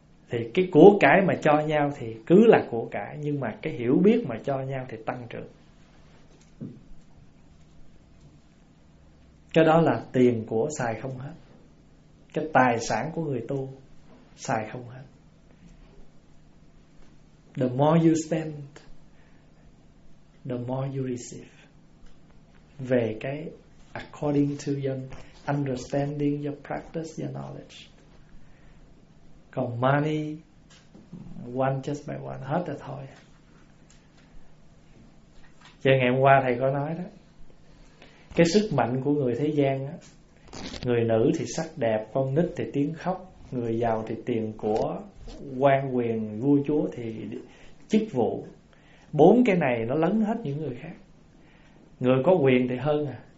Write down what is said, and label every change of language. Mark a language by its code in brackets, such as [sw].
[vi] Thì cái của cải mà cho nhau thì cứ là của cải, nhưng mà cái hiểu biết mà cho nhau thì tăng trưởng. Cái đó là tiền của xài không hết. Cái tài sản của người tu xài không hết. [en] The more you spend, the more you receive. [vi] Về cái [en] according to your understanding, your practice, your knowledge. [vi] Còn [en] money, one just by one, [vi] hết rồi thôi. Giờ ngày hôm qua thầy có nói đó, cái sức mạnh của người thế gian á, người nữ thì sắc đẹp, con nít thì tiếng khóc, người giàu thì tiền của, quan quyền vua chúa thì chức vụ, bốn cái này nó lấn hết những người khác. Người có quyền thì hơn à,